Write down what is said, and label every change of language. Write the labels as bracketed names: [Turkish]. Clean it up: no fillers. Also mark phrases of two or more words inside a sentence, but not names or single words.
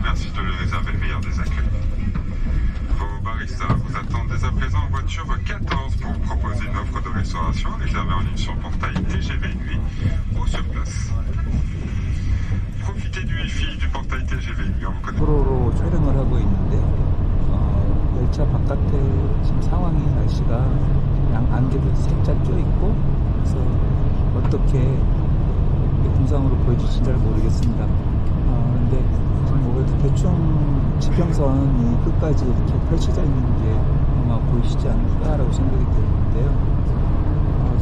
[French] Merci de lui réserver le meilleur des accueils. Vos baristas vous attendent dès à présent en voiture 14 pour vous proposer une offre de restauration réservée en ligne sur le portail TGV Nuit ou sur place. Profitez du Wi-Fi du portail TGV Nuit en vous connectant. [Korean] 도로로 촬영을 하고 있는데 열차 바깥에 지금 상황이 날씨가 안개도 살짝 껴있고 그래서 어떻게 영상으로 보여줄지 잘 모르겠습니다. 근데 뭐 대충 지평선이 끝까지 이렇게 펼쳐져 있는 게 아마 보이시지 않을까라고 생각이 드는데요.